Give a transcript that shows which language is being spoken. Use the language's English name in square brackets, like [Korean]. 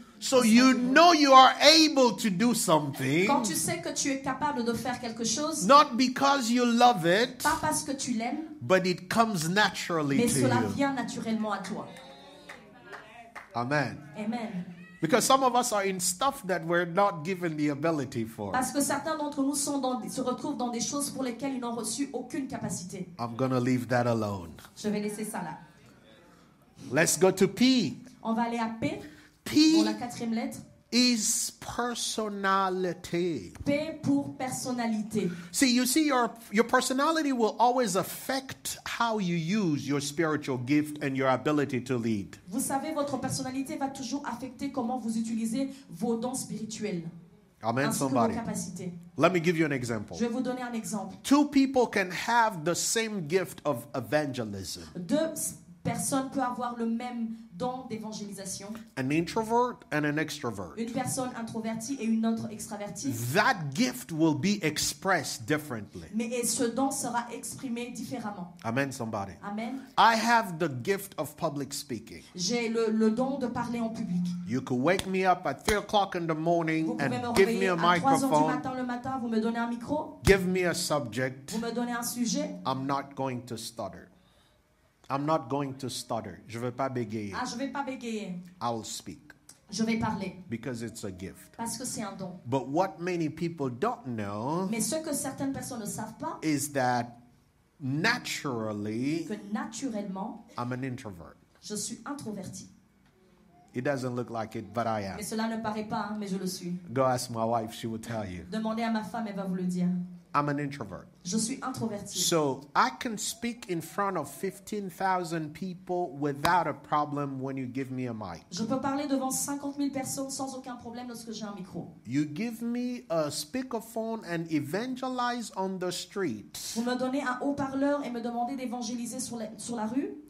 [English] So you know you are able to do something, [French] Quand tu sais que tu es capable de faire quelque chose, [English] not because you love it, [French] pas parce que tu l'aimes, [English] but it comes naturally [French] mais [English] to [French] cela [English] you. [French] vient naturellement à toi. [English] Amen. [French] Amen. [English] Because some of us are in stuff that we're not given the ability for. [French] Parce que certains d'entre nous se retrouvent dans des choses pour lesquelles ils n'ont reçu aucune capacité. [English] I'm going to leave that alone. [French] Je vais laisser ça là. [English] Let's go to P. [French] On va aller à P, [English] P [French] pour la 4e lettre. [English] is personality. [French] P pour personnalité. [English] See, your personality will always affect how you use your spiritual gift and your ability to lead. [French] Vous savez, votre personnalité va toujours affecter comment vous utilisez vos dons spirituels. [English] Amen, [French] Ainsi que vos [English] somebody. [French] capacités. [English] Let me give you an example. [French] Je vais vous donner un exemple. [English] 2 people can have the same gift of evangelism. [French] 2 personnes peuvent avoir le même don d'évangélisation. [English] An introvert and an extrovert. [French] Une personne introvertie et une autre extravertie. [English] That gift will be expressed differently. [French] Mais ce don sera exprimé différemment. [English] Amen, somebody. [French] Amen. [English] I have the gift of public speaking. [French] J'ai le don de parler en public. [English] You could wake me up at 3 o'clock in the morning [French] Vous pouvez me [English] and give me [French] réveiller [English] a [French] à 3 heures du [English] microphone, [French] matin le matin, vous me donnez un micro, [English] give me a subject. [French] vous me donnez un sujet. [English] I'm not going to stutter. I'm not going to stutter. [French] Je vais pas bégayer. Ah, je vais pas bégayer. [English] I'll speak [French] Je vais parler [English] because it's a gift. [French] parce que c'est un don. [English] But what many people don't know [French] Mais ce que certaines personnes ne savent pas, [English] is that naturally [French] que naturellement, [English] I'm an introvert. [French] je suis introverti. [English] It doesn't look like it, but I am. [French] Mais cela ne paraît pas, hein, mais je le suis. [English] Go ask my wife, she will tell you. [French] Demandez à ma femme, elle va vous le dire. [English] I'm an introvert. [French] Je suis introverti. [English] So I can speak in front of 15,000 people without a problem when you give me a mic. [French] Je peux parler devant 50 000 personnes sans aucun problème lorsque j'ai un micro. [English] You give me a speakerphone and evangelize on the street. [French] Vous me donnez un haut-parleur et me demandez d'évangéliser sur la rue.